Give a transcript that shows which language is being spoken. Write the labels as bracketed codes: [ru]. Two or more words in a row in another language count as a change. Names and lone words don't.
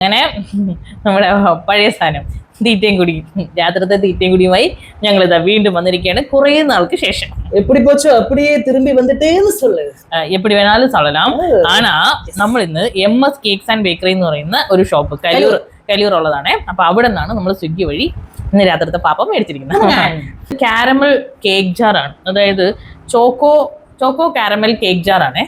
[ml] അങ്ങനെ നമ്മുടെ പഴയ സാധനം തീറ്റയും കുടിയും രാത്രിത്തെ തീറ്റയും കുടിയുമായി ഞങ്ങൾ ഇതാ വീണ്ടും വന്നിരിക്കുകയാണ് കുറേ നാൾക്ക് ശേഷം. [ta] எப்படி போச்சோ அப்படியே திரும்பி வந்துட்டேன்னு சொல்லு. எப்படி வேணாலும் சொல்லலாம். [ml] ആനാ നമ്മൾ ഇന്ന് MS കേക്ക്സ് ആൻഡ് ബേക്കറി എന്ന് പറയുന്ന ഒരു ഷോപ്പ് കലൂർ ഉള്ളതാണ്. അപ്പൊ അവിടെ നിന്നാണ് നമ്മൾ സ്വിഗ്ഗി വഴി ഇന്ന് രാത്രിത്തെ പാപ്പ മേടിച്ചിരിക്കുന്നത്. [en] caramel cake jar [ml] ആണ്, അതായത് [en] choco caramel cake jar [ml] ആണേ.